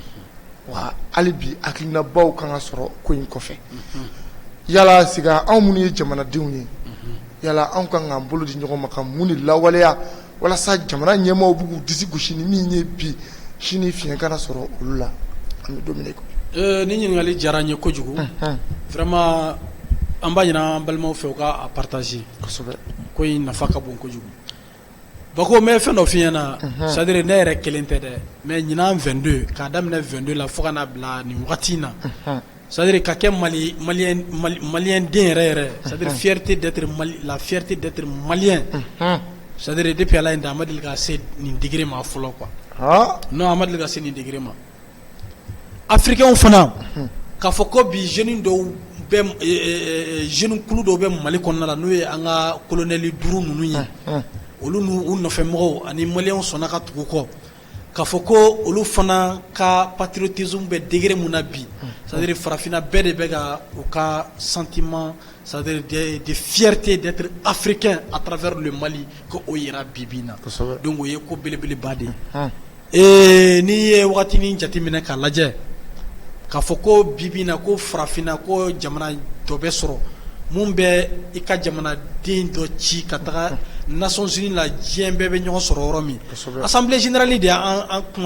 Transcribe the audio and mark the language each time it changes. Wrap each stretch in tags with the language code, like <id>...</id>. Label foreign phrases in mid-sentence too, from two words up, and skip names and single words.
<bm>wa hali bi hakilinabaw kan ka sɔrɔ ko in kɔfɛ yala Sega anw minnu ye jamanadenw ye yala anw kan k'an bolo di ɲɔgɔn ma ka mun de lawaleya walasa jamana ɲɛmaaw b'u k'u disi gosi ni min ye bi sini fiɲɛ kana sɔrɔ olu la an bɛ don min na i ko ni ɲininkali diyara n ye kojugu vraiment an b'a ɲini an balimaw fɛ u ka a partager kosɛbɛ ko in nafa ka bon kojugu Bako n bɛ fɛn dɔ f'i ɲɛna</bm> <fr>c'est à dire</fr> <bm>ne yɛrɛ kelen tɛ dɛ mais ɲinan 22 k'a daminɛ 22 la fo ka n'a bila nin wagati in na</bm> <fr>c'est à dire</fr> <bm>ka kɛ maliyɛn den yɛrɛ yɛrɛ</bm> <fr>c'est à dire fierté d'être la fierté d'être malien c'est à dire depuis</fr> <bm>Ala ye n da a ma deli ka se nin degré ma fɔlɔ quoi non a ma deli ka se nin degré ma africain fana k'a fɔ ko bi jeune dɔw bɛ jeune kulu dɔw bɛ Mali kɔnɔna la n'o ye an ka colonel 5 ninnu ye olu n'u nɔfɛmɔgɔw ani maliyɛnw sɔnna ka tugu kɔ k'a fɔ ko olu fana ka patriotisme bɛ degré mun na bi</bm> <fr>c'est-à-dire</fr> <bm>farafinna bɛɛ de bɛ ka u ka</bm> <fr>sentiment c'est-à-dire de fierté d'être africain à travers le Mali</fr> <bm>ko o yira bibi na donc o ye ko belebeleba de ye n'i ye wagatinin jateminɛ k'a lajɛ k'a fɔ ko bibi na ko farafinna ko jamana dɔ bɛ sɔrɔ mun bɛ i ka jamanaden dɔ ci ka taga Nations Unies la diɲɛ bɛɛ bɛ ɲɔgɔn sɔrɔ yɔrɔ min Assemblée générale de y'an kumada</bm>